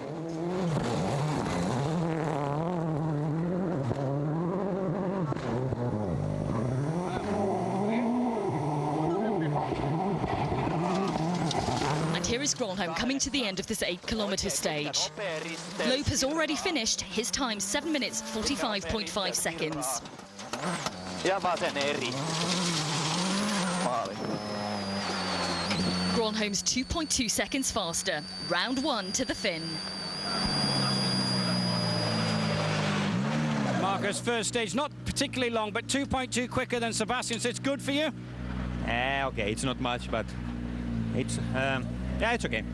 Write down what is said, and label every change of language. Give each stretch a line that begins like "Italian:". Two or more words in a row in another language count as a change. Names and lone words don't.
English: And here is Gronholm coming to the end of this 8-kilometre stage. Loeb has already finished, his time 7 minutes 45.5 seconds.
Finnish: Ja vasen eri.
English: Gronholm's 2.2 seconds faster. Round 1 to the fin. Marcus, first stage, not particularly long, but 2.2 quicker than Sebastian, so it's good for you? Okay, it's not much, but it's yeah, it's okay.